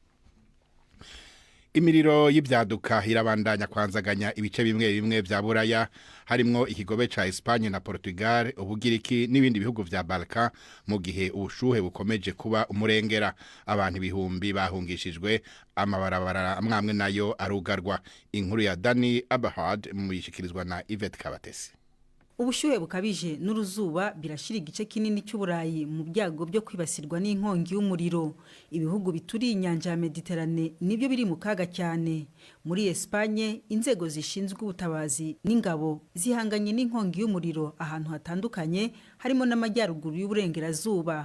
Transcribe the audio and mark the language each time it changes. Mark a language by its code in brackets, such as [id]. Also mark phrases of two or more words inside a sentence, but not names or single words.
[rn] Imiriro y'ibyaduka irabandanya kwanzaganya ibice bimwe bimwe vya Buraya, harimwo ikigobe ca Espagne na Portugal, Ubugiriki n'ibindi bihugu vya Balkan, mu gihe ubushuhe bukomeje kuba umurengera. Abantu ibihumbi bahungishijwe, amabarabara amwamwe nayo arugarwa. Inkuru ya Dani Abahad mu yishikirizwa na Yvette Kabatesi. [rw] Ubushuhe bukabije n'uruzuba birashira igice kinini cy'Uburayi mu byago byo kwibasirwa n'inkongi y'umuriro. Ibihugu bituriye inyanja ya Mediterane nibyo biri mu kaga cyane. Muri Espagne, inzego zishinzwe ubutabazi n'ingabo zihanganye n'inkongi y'umuriro ahantu hatandukanye, harimo n'amajyaruguru y'uburengerazuba.